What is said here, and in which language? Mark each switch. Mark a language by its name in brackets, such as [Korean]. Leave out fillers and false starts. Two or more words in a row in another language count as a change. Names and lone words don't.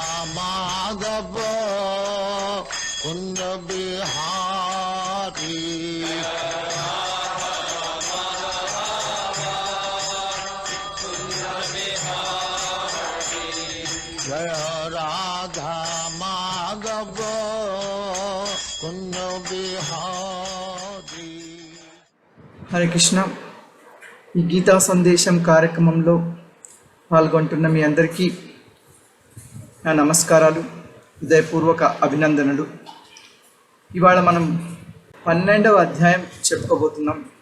[Hindi] माधव कुंज बिहारी जय राधा माधव कुंज बिहारी। [Telugu] హరే కృష్ణ. ఈ గీతా సందేశం కార్యక్రమంలో పాల్గొంటున్న మీ అందరికీ నా నమస్కారాలు, హృదయపూర్వక అభినందనలు. ఇవాళ మనం 12వ అధ్యాయం చెప్పుకోబోతున్నాం.